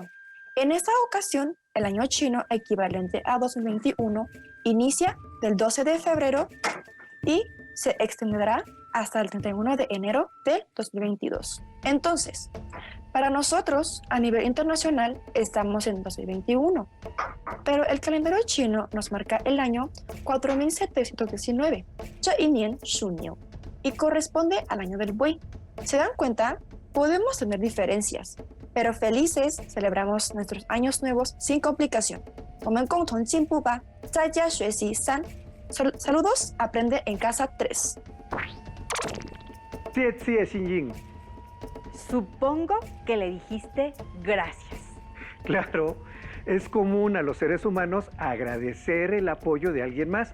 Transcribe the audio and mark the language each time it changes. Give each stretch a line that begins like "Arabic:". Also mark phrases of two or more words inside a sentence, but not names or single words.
Spanish: En esta ocasión, el año chino equivalente a 2021 inicia del 12 de febrero y se extenderá hasta el 31 de enero de 2022. Entonces, para nosotros, a nivel internacional, estamos en 2021, pero el calendario chino nos marca el año 4719,
Chinese: 这一年属牛,
Spanish: y corresponde al año del buey. ¿Se dan cuenta? Podemos tener diferencias, pero felices celebramos nuestros años nuevos sin complicación.
Chinese: 我们共同进步吧，在家学习3.
Spanish: Saludos, aprende en casa 3. Sí, Xin-Jin. Supongo que le dijiste gracias. Claro, es común a los seres humanos agradecer el apoyo de alguien más.